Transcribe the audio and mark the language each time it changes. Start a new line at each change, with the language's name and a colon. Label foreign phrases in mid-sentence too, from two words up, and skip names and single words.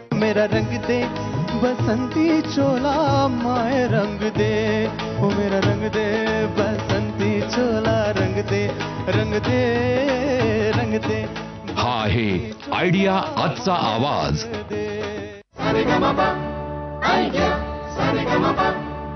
Hindi: मेरा रंग दे बसंती चोला माए रंग दे ओ मेरा रंग दे बसंती चोला रंग दे रंग दे रंग दे
Marathi: हा आहे आयडिया आजचा आवाज. सारेगमपा आयडिया सारेगमपा